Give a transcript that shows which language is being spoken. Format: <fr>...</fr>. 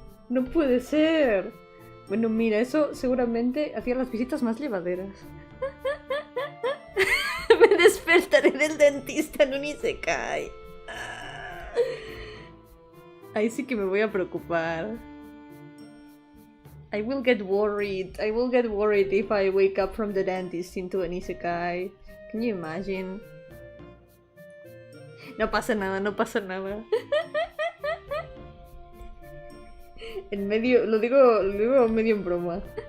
<es>No puede ser. Bueno, mira, eso seguramente hacía las visitas más llevaderas. Me despertaré del dentista en un isekai. Ahí sí que me voy a preocupar.</es> <en>I will get worried. I will get worried if I wake up from the dentist into an isekai. Can you imagine?</en> <es>No pasa nada, no pasa nada. En medio, lo digo medio en broma.</es>